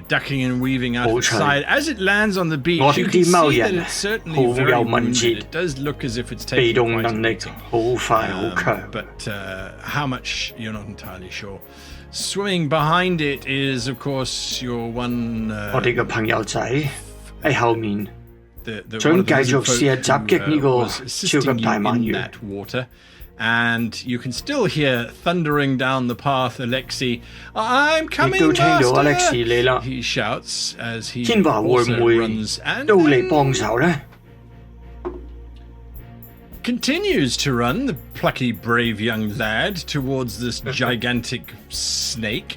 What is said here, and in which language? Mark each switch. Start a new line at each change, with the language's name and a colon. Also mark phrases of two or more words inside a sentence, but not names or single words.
English: Ducking and weaving out of the side. As it lands on the beach, you can see that it's certainly very wounded. It does look as if it's taking quite a beating. But how much, you're not entirely sure. Swimming behind it is, of course, your one...
Cantonese: 我哋嘅朋友仔喺後面想繼續試下襲擊呢個超級大鰻魚。
English: And you can still hear thundering down the path, Alexei. I'm coming, Master! He shouts as he also runs and continues to run, the plucky, brave young lad, towards this gigantic snake.